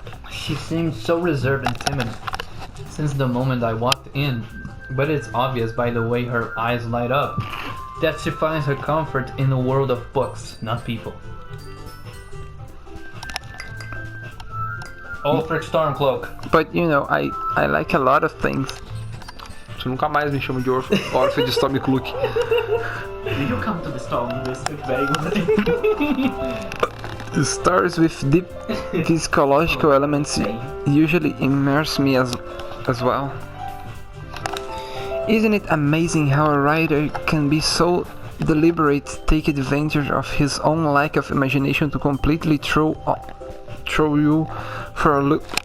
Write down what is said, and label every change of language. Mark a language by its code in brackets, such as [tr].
[en] She seemed so reserved and timid since the moment I walked in, but it's obvious by the way her eyes light up that she finds her comfort in the world of books, not people. Ulfric Stormcloak. But you know, I like a lot of things. [pt] Você nunca mais me chama de órfão de Stormcloak. [en] You come to the storm district very good. Stories with deep physiological elements usually immerse me as well. Isn't it amazing how a writer can be so deliberate, take advantage of his own lack of imagination to completely throw you for a loop?